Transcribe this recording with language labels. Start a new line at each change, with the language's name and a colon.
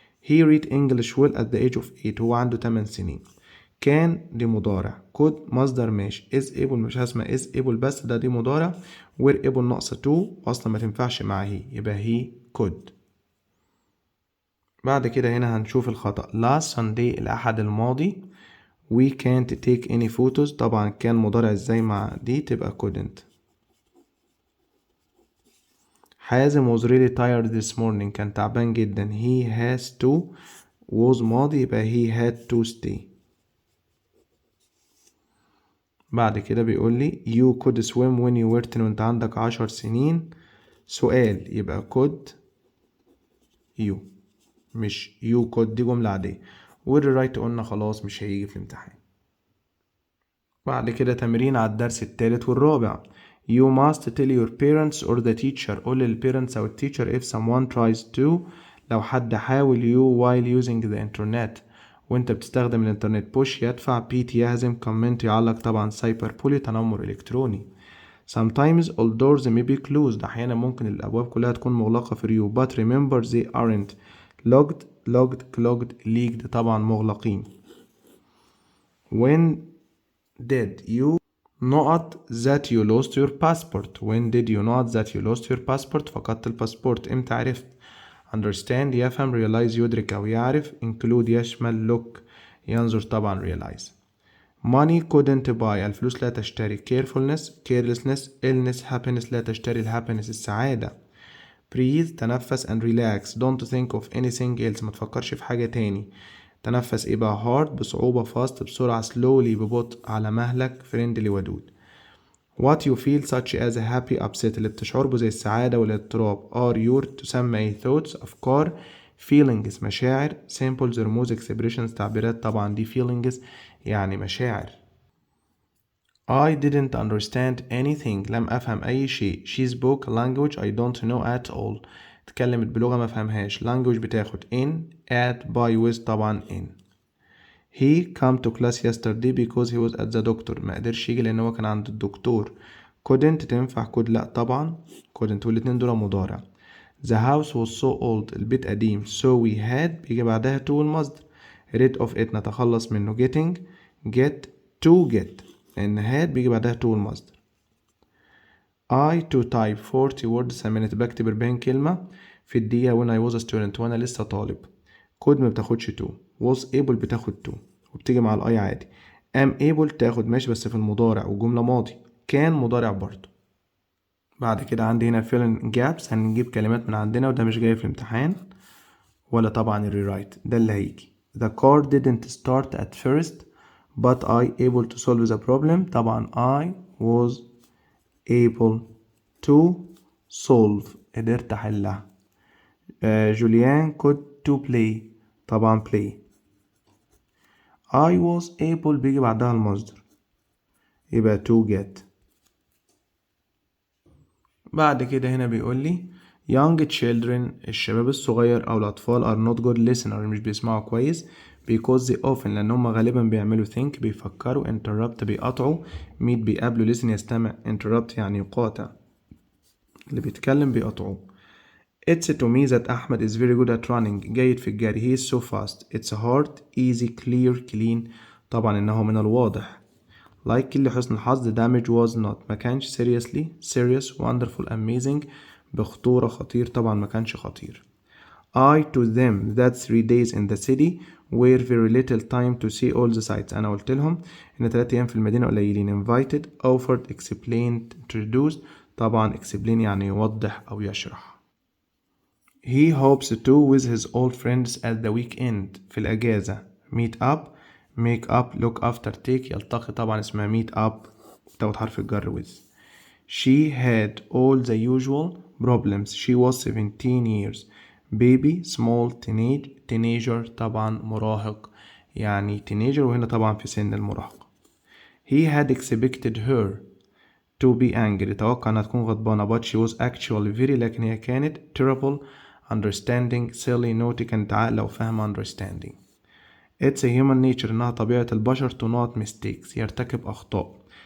English: He read English well at the age of 8،
Arabic: هو عنده 8 سنين. كان دي مضارع، could مصدر ماشي،
English: is able
Arabic: مش هسمع is able بس ده دي مضارع،
English: were able
Arabic: ناقصة to أصلا ما تنفعش مع he يبقى
English: he could.
Arabic: بعد كده هنا هنشوف الخطأ.
English: last Sunday
Arabic: الأحد الماضي
English: we can't take any photos،
Arabic: طبعا كان مضارع ازاي مع دي تبقى
English: couldn't. حازم was really tired this morning،
Arabic: كان تعبان جدا.
English: he has to was
Arabic: ماضي يبقى
English: he had to stay.
Arabic: بعد كده بيقول لي
English: you could swim when you were 10،
Arabic: وانت عندك 10 سنين. سؤال يبقى
English: could you
Arabic: مش
English: you could،
Arabic: دي جملة عادية. والرايت قلنا خلاص مش هيجي في الامتحان. بعد كده تمرين على الدرس الثالث والرابع.
English: You must tell your parents or the teacher،
Arabic: قول للparents أو التيتشر
English: if someone tries to،
Arabic: لو حد حاول
English: you while using the internet،
Arabic: وانت بتستخدم الانترنت. push يدفع، beat يهزم، comment يعلق، طبعا cyberbully تنمر إلكتروني.
English: Sometimes all doors may be closed،
Arabic: أحيانا ممكن الأبواب كلها تكون مغلقة
English: for you but remember they aren't. locked clogged leaked
Arabic: طبعا مغلقين.
English: When did you not that you lost your passport؟ when did you not that you lost your passport؟
Arabic: فقدت الباسبورت. امتى عرفت؟ understand يفهم، realize يدرك أو يعرف، include يشمل، look ينظر، طبعا realize.
English: money couldn't buy
Arabic: الفلوس لا تشتري.
English: carefulness carelessness illness happiness
Arabic: لا تشتري الhappiness السعادة.
English: breathe
Arabic: تنفس
English: and relax don't think of anything else
Arabic: ما تفكرش في حاجة تاني. تنفس ايه بقى؟ hard بصعوبة، fast بسرعة، slowly ببطء، على مهلك، friendly ودود.
English: what you feel such as a happy upset
Arabic: اللي بتشعر به زي السعادة والاضطراب.
English: are your
Arabic: تسمى ايه؟ thoughts أفكار. feelings مشاعر. symbols رموز. expressions تعبيرات، طبعا دي feelings يعني مشاعر.
English: I didn't understand anything
Arabic: لم أفهم أي شيء.
English: she spoke a language I don't know at all
Arabic: اتكلمت بلغة ما فهمهاش.
English: language
Arabic: بتاخد
English: in at by with
Arabic: طبعا
English: in. he come to class yesterday because he was at the doctor
Arabic: ما قدرش يجي لأن هو كان عند الدكتور.
English: couldn't
Arabic: تنفع could لا طبعا couldn't، والاتنين دول مضارع.
English: the house was so old
Arabic: البيت قديم
English: so we had
Arabic: بيجي بعدها
English: to
Arabic: المصدر.
English: rid of it
Arabic: نتخلص منه.
English: getting get to get
Arabic: لأن
English: had
Arabic: بيجي بعدها
English: to
Arabic: المصدر.
English: I to type 40 words a minute
Arabic: بكتب 40 كلمة في الدقيقة
English: when I was a student
Arabic: وأنا لسه طالب. could ما بتاخدش to.
English: was able
Arabic: بتاخد to وبتيجي مع الأي عادي.
English: am able
Arabic: تاخد ماشي بس في المضارع وجملة ماضي. كان مضارع برضو. بعد كده عندي هنا
English: fill in gaps
Arabic: هنجيب كلمات من عندنا وده مش جاي في الامتحان ولا طبعا rewrite ده اللي هيجي.
English: the car didn't start at first but I able to solve the problem طبعا I was able to solve
Arabic: قدرت أحلها.
English: Julian could to play
Arabic: طبعا
English: play. I was able
Arabic: بيجي بعدها المصدر يبقى
English: to get.
Arabic: بعد كده هنا بيقول لي
English: young children
Arabic: الشباب الصغير أو الأطفال
English: are not good listener
Arabic: مش بيسمعوا كويس
English: because they often
Arabic: لأن هم غالبا بيعملوا think بيفكروا interrupt بيقطعوا meet بيقابلوا listen يستمع interrupt يعني يقاطع اللي بيتكلم بيقطعوه.
English: It's to me that أحمد is very good at running
Arabic: جيد في الجري
English: he is so fast. It's hard easy clear clean
Arabic: طبعا إنه من الواضح.
English: Like
Arabic: اللي حسن الحظ
English: the damage was not
Arabic: ما كانش
English: seriously serious wonderful amazing
Arabic: بخطورة خطير طبعا ما كانش خطير.
English: I to them that 3 days in the city were very little time to see all the sights.
Arabic: أنا قلت لهم إن 3 أيام في المدينة قليلين.
English: Invited offered explained introduced
Arabic: طبعا explain يعني يوضح أو يشرح.
English: He hopes to with his old friends at the weekend
Arabic: في الأجازة.
English: Meet up make up look after take
Arabic: يلتقي طبعا اسمها
English: meet up
Arabic: بتاخد حرف الجر
English: with. She had all the usual problems. She was 17 years. Baby small teenager
Arabic: طبعا مراهق يعني teenager وهنا طبعا في سن المراهقة.
English: He had expected her to be angry
Arabic: توقع انها تكون غضبانة
English: but she was actually very
Arabic: لكن هي كانت
English: terrible understanding silly naughty
Arabic: كانت عاقلة وفاهمة
English: understanding. It's a human nature
Arabic: انها طبيعة البشر
English: to not mistakes
Arabic: يرتكب اخطاء.